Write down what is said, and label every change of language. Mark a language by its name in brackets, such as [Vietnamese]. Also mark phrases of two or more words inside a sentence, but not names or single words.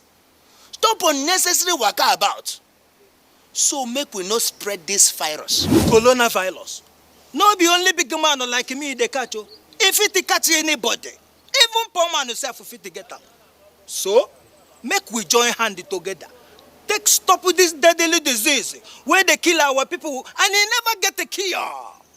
[Nigerian Pidgin] Stop unnecessary waka about. So make we not spread this virus. Coronavirus. No be only big man like me dey catch o. If it catch anybody, even poor man himself fit get am. So, make we join hand together. Take stop with this deadly disease where they kill our people and they never get a cure.